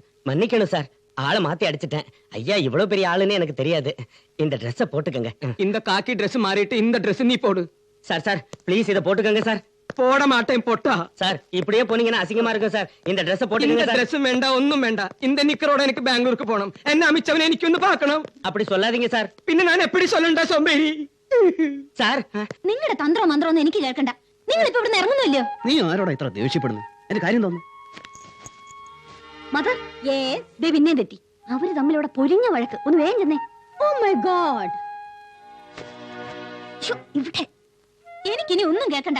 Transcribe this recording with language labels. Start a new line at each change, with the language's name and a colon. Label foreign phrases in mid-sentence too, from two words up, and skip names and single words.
Tamil: மன்னிக்கணும் சார், ஆளை மாத்தி அடிச்சிட்டேன். ஐயா இவ்வளவு பெரிய ஆளுன்னு எனக்கு தெரியாது. இந்த ட்ரெஸ்ஸ போட்டுக்கங்க. இந்த காக்கி Dress மாறிட்டு இந்த Dress நீ போடு. சார் சார் ப்ளீஸ் இத போட்டுக்கங்க சார். போட மாட்டேன் பொட்டா. சார் இப்படியே போனீங்கன்னா அசிங்கமா இருக்கும் சார். இந்த ட்ரெஸ்ஸ இந்த போட்டுக்கங்க சார்.
Malayalam: Dress വേണ്ട, ഒന്നും വേണ്ട. இந்த നിക്കറോടെ എനിക്ക് ബാംഗ്ലൂർക്ക് പോണം. എന്നെ അമിച്ചവനെ എനിക്കൊന്ന് பார்க்கணும்.
Tamil: அப்படி சொல்லாதீங்க சார்.
Malayalam: പിന്നെ ഞാൻ എപ്പടി சொல்லണ്ട സോമ്പേരി? സാർ നിങ്ങളുടെ തന്ത്രോ മന്ത്രോ ഒന്നും എനിക്ക് കേൾക്കണ്ട. നിങ്ങൾ ഇപ്പൊ ഇവിടുന്ന് ഇറങ്ങുന്നില്ലയോ? നീ ആരോടാ ഇത്ര ദേഷ്യപ്പെടുന്നു? എന്റെ കാര്യം തോന്നുന്നു. മദർ, പിന്നെ തെറ്റി. അവര് തമ്മിൽ ഇവിടെ പൊരിഞ്ഞ വഴക്ക്. ഒന്ന് വേഗം ചെന്നേ.
English: oh my god,
Malayalam: ഇവിടെ എനിക്കിനി ഒന്നും കേൾക്കണ്ട.